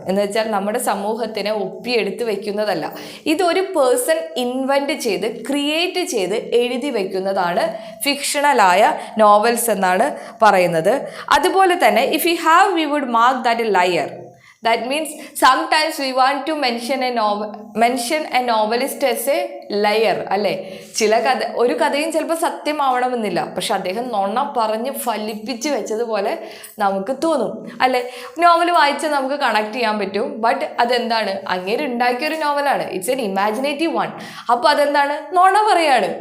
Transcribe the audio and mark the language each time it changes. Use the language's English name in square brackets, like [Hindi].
[Malayalam] എന്ന് വെച്ചാൽ നമ്മുടെ സമൂഹത്തിനെ ഒപ്പിയെടുത്ത് വയ്ക്കുന്നതല്ല. ഇതൊരു പേഴ്സൺ ഇൻവെൻറ്റ് ചെയ്ത് ക്രിയേറ്റ് ചെയ്ത് എഴുതി വയ്ക്കുന്നതാണ് ഫിക്ഷണലായ നോവൽസ് എന്നാണ് പറയുന്നത്. അതുപോലെ തന്നെ [English] If you have we would mark that a liar. That means sometimes we want to mention a novelist as a liar, അല്ലേ? [Malayalam] ഒരു കഥയും ചിലപ്പോൾ സത്യമാവണമെന്നില്ല, പക്ഷെ അദ്ദേഹം നുണ പറഞ്ഞ് ഫലിപ്പിച്ച് വെച്ചതുപോലെ നമുക്ക് തോന്നും, അല്ലേ? നോവൽ വായിച്ചാൽ നമുക്ക് കണക്ട് ചെയ്യാൻ പറ്റും. ബട്ട് അതെന്താണ്? അങ്ങേര് ഉണ്ടാക്കിയൊരു നോവലാണ്. [English] It's an imaginative one. [Malayalam] അപ്പോൾ അതെന്താണ്? നുണ പറയാണ്.